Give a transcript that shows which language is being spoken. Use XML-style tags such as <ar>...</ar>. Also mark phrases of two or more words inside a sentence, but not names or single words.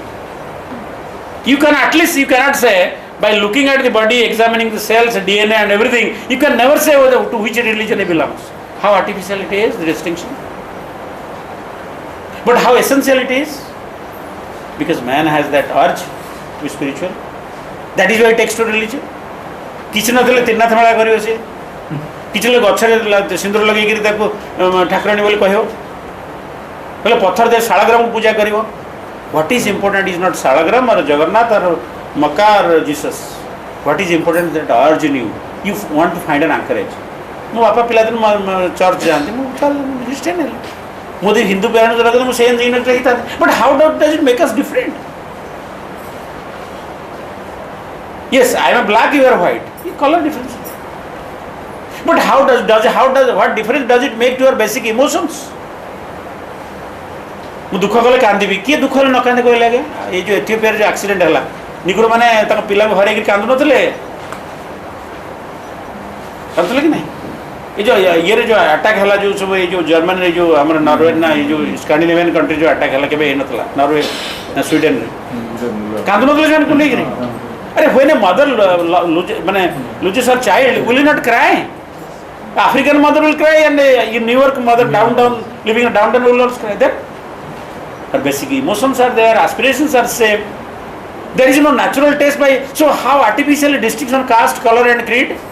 <en>You cannot say, by looking at the body, examining the cells, DNA and everything, you can never say to which religion it belongs. How artificial it is, the distinction. But how essential it is? Because man has that urge to be spiritual. That is why it takes to religion.</en> <or>କିଛି ନଥିଲେ ତିନାଥ ମେଳା କରିବ ସେ କିଛି ଲୋକ ଗଛରେ ସିନ୍ଦୁର ଲଗେଇକିରି ତାକୁ ଠାକୁରାଣୀ ବୋଲି କହିବ କହିଲେ ପଥର ଦେଇ ଶାଳଗ୍ରାମକୁ ପୂଜା କରିବ</or> <en>what is important is not Shaligram or Jagannath or Mecca or Jesus what is important that urge in you want to find an anchorage</en> <or>ମୋ ବାପା ପିଲାଦିନୁ ଚର୍ଚ୍ଚ ଯାଆନ୍ତି ମୁଁ ଖ୍ରୀଷ୍ଟିଆନ ହେଲି ମୁଁ ଯଦି ହିନ୍ଦୁ ପ୍ୟାରେଣ୍ଟସ୍ ରଖିଲେ ମୁଁ ସେଇ ଇଂଲିଶରେ ହେଇଥାନ୍ତି</or> <en>but how does it make us different Yes, I am black, you are white. Color difference. But what difference does it make to your basic emotions?</en> <or>ମୁଁ ଦୁଃଖ କଲେ କାନ୍ଦିବି କିଏ ଦୁଃଖରେ ନ କାନ୍ଦେ କହିଲେ ଆଜ୍ଞା ଏଇ ଯେଉଁ ଏଥିଓପିଆରେ ଯେଉଁ ଆକ୍ସିଡେଣ୍ଟ ହେଲା ନିଗ୍ରୋ ମାନେ ତାଙ୍କ ପିଲାଙ୍କୁ ହରାଇକି କାନ୍ଦୁନଥିଲେ କାନ୍ଦୁଥିଲେ କି ନାହିଁ ଏ ଯେଉଁ ଇଏରେ ଯେଉଁ ଆଟାକ୍ ହେଲା ଯେଉଁ ସବୁ ଏଇ ଯେଉଁ ଜର୍ମାନୀରେ ଯେଉଁ ଆମର ନରୱେ ନା ଏଇ ଯେଉଁ</or> <en>Scandinavian country</en> <or>ଯେଉଁ ଆଟାକ୍ ହେଲା କେବେ ହେଇନଥିଲା ନରୱେ ନା ସ୍ୱିଡେନରେ କାନ୍ଦୁନଥିଲେ ସେମାନଙ୍କୁ ନେଇକିରି</or> <en>when a mother loses her child, will you not cry? African mother will cry and in New York mother living in downtown will also cry. Then her basic emotions are there, aspirations are same. There is no natural taste by. So how artificially distinction caste, color and creed?</en>